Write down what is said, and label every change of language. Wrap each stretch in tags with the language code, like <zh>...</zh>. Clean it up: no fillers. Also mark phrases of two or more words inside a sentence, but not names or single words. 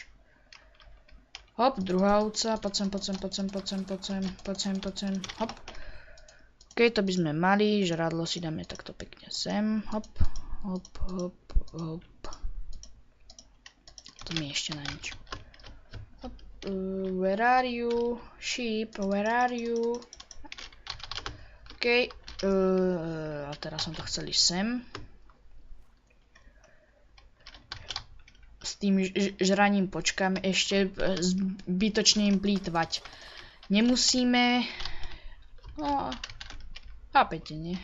<sk>Hop, druhá ovca, poď sem. Hop. OK, to by sme mali, žrádlo si dáme takto pekne sem. Hop. To mi ešte na nič.</sk> <en>Hop, where are you? Sheep, where are you?</en> <sk>OK, a teraz som to chcel ísť sem. S tým žraním počkáme ešte, zbytočne im plýtvať nemusíme. No, chápete, nie?</sk>